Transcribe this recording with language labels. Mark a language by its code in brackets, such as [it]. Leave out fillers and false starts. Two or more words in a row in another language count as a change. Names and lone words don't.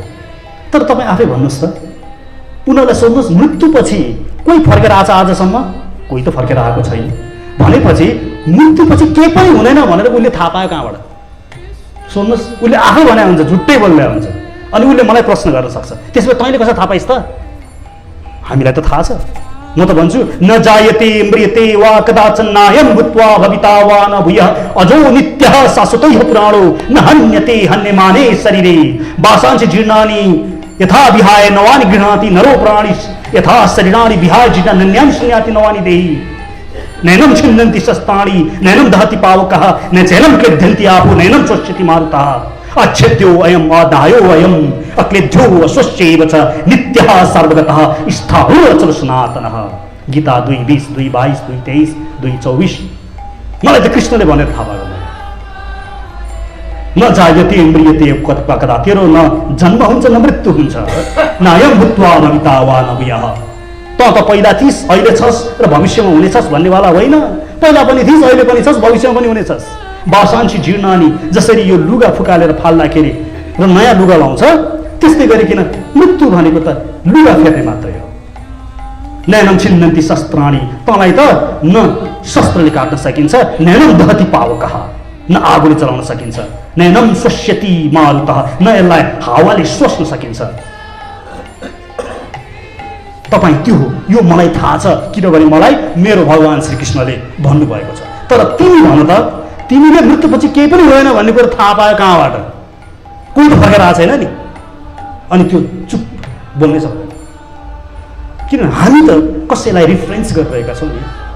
[ne] तर तपाईँ आफै भन्नुहोस् त, उनीहरूलाई सोध्नुहोस् मृत्युपछि कोही फर्केर आछ आजसम्म? कोही त फर्केर आएको छैन। भनेपछि मृत्युपछि केही पनि हुँदैन भनेर उसले थाहा पायो कहाँबाट? सोध्नुहोस्, उसले आफै भने हुन्छ, झुट्टै बोल्दै हुन्छ। अनि उसले मलाई प्रश्न गर्न सक्छ, त्यसमा तैँले कसरी थाहा पाइस् त? हामीलाई त थाहा छ। म त भन्छु [sa] न जायते म्रियते वा कदाचन नायं भूत्वा भविता वा न भूयः अजो नित्यः शाश्वतः पुराणो न हन्यते हन्यमाने शरीरे वासांसि जीर्णानि यथा विहाय नवानि गृह्णाति नरो प्राणि यथा शरीराणि विहाय जीर्णान्यानि शृण्याति नवानि देहि नैनं छिन्दन्ति शस्त्राणि नैनं दहति पावकः न चैनं क्लेद्यन्ति आपो नैनं स्वच्छति मारुतः अच्छेद्यो अयम् अदायो अयम् अक्लेद्यो अस्वच्छैव च नित्यः सर्वगतः स्थावरो अचल सनातनः। [ne] गीता 2:20, 2:22, 2:23, 2:24। मलाई त कृष्णले भनेर थाहा भयो। [sa] न जायते म्रियते कदा [ne] तेरो न जन्म हुन्छ न मृत्यु हुन्छ। [sa] नायं भूत्वा भविता वा न भूयः। [ne] त पहिला थिइस् अहिले छस् र भविष्यमा हुनेछस् भन्नेवाला होइन। पहिला पनि थिइस् अहिले पनि छस् भविष्यमा पनि हुनेछस्। [sa] वासांसि जीर्णानि, [ne] जसरी यो लुगा फुकालेर फाल्दाखेरि र नयाँ लुगा लाउँछ त्यस्तै गरिकन मृत्यु भनेको त लुगा फेर्ने मात्रै हो। [sa] नैनं छिन्दन्ति शस्त्राणि, [ne] तँलाई त न शस्त्रले काट्न सकिन्छ, [sa] नैनं दहति पावकः, [ne] न आगोले चलाउन सकिन्छ, [sa] नैनं स्वस्यति मारुतः, [ne] न यसलाई हावाले सोच्न सकिन्छ। तपाईँ त्यो हो, यो मलाई थाहा छ, किनभने मलाई मेरो भगवान श्रीकृष्णले भन्नुभएको छ। तर तिमी भन त, तिमीले मृत्युपछि केही पनि होइन भन्ने कुरो थाहा पायो कहाँबाट? कोही त फर्केर आएको छैन नि। अनि त्यो चुप बोल्नै सक्दैन, किनभने हामी त कसैलाई रिफरेन्स गरिरहेका छौँ नि।